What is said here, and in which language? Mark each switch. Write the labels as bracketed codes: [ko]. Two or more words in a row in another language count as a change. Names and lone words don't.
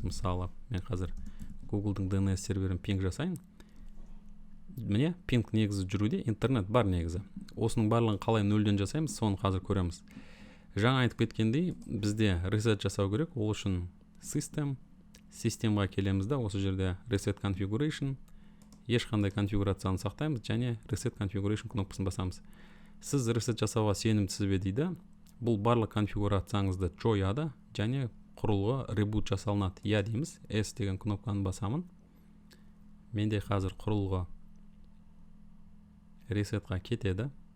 [kk] Мысалы, мен қазір Google-дың DNS серверін пинг жасайын. Міне, пинг негізі жүруде, интернет бар негізі. Осының барлығын қалай нөлден жасаймыз, соны қазір көреміз. Жаңа айтып кеткендей, бізде reset жасау керек. Ол үшін системға келеміз да, осы жерде [en] reset configuration, [kk] ешқандай конфигурацияны сақтаймыз, және [en] reset configuration [kk] кнопкасын басамыз. Сіз reset жасауға сенімдісіз бе дейді. Бұл барлық конфигурацияңызды жояды, және құрылғы reboot жасалынады. Я дейміз, S деген кнопканы басамын. Менде қазір құрылғы resetқа кетеді.